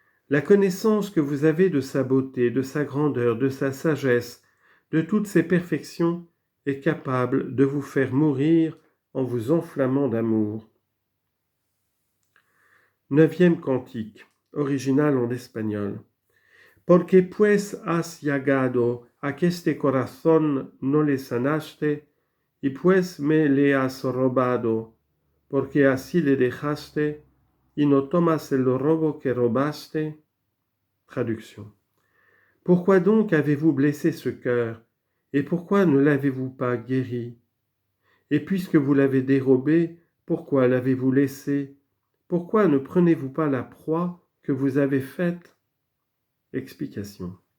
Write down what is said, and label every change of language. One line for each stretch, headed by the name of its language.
French: La connaissance que vous avez de sa beauté, de sa grandeur, de sa sagesse, de toutes ses perfections, est capable de vous faire mourir en vous enflammant d'amour. 9e cantique, original en espagnol.
Spanish: Porque pues has llegado a que este corazón no le sanaste, y pues me le has robado, porque así le dejaste, y no tomas el robo que robaste.
French: Traduction. Pourquoi donc avez-vous blessé ce cœur, et pourquoi ne l'avez-vous pas guéri? Et puisque vous l'avez dérobé, pourquoi l'avez-vous laissé? Pourquoi ne prenez-vous pas la proie que vous avez faite? Explication.